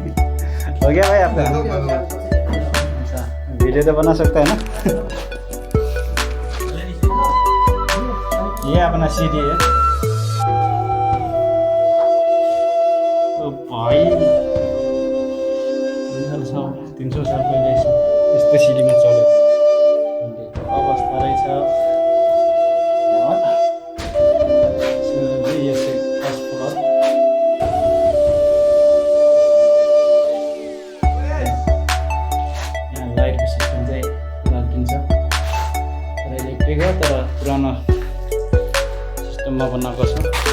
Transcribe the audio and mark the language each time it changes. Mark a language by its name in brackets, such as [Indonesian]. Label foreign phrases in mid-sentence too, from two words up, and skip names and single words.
[Hindi] हो गया भाई आपका? वीडियो तो बना सकता है ना? ये अपना सीढ़ी है। तो भाई [Nepali] 300 साल पहले यस्तो सिडीमा चलेको अवस्था रहेछ। यो चाहिँ फर्स्ट फ्लोर। यहाँ लाइटको सिस्टम चाहिँ लागिन्छ, तर इलेक्ट्रिक हो, तर पुरानो सिस्टममा बनाएको छ।